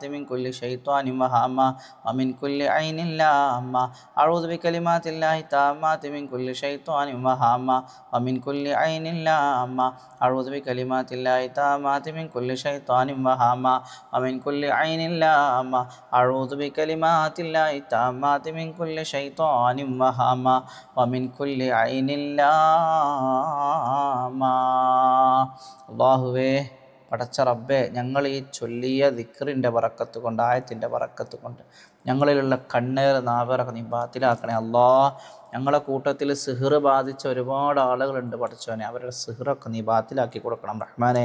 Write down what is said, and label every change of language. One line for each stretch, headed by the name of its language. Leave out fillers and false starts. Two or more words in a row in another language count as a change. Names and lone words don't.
Arabic: من كل شيطان وهامة ومن كل عين لامة أعوذ بكلمات الله التامات من كل شيطان وهامة ومن كل عين لامة أعوذ بكلمات الله التامات من كل شيطان وهامة ومن كل عين لامة أعوذ بكلمات الله التامات من كل شيطان وهامة ومن كل عين
Malayalam: لامة അല്ലാഹുവേ പടച്ച റബ്ബേ, ഞങ്ങൾ ഈ ചൊല്ലിയ ദിക്റിൻ്റെ ബറക്കത്ത് കൊണ്ട്, ആയത്തിൻ്റെ ബറക്കത്ത് കൊണ്ട് ഞങ്ങളിലുള്ള കണ്ണേറ് നാവേറൊക്കെ നീ ബാത്തിലാക്കണേ അല്ലാ. ഞങ്ങളെ കൂട്ടത്തിൽ സിഹർ ബാധിച്ച ഒരുപാട് ആളുകളുണ്ട് പഠിച്ചവനെ, അവരുടെ സിഹറൊക്കെ നീ ബാത്തിലാക്കി കൊടുക്കണം റഹ്മാനെ.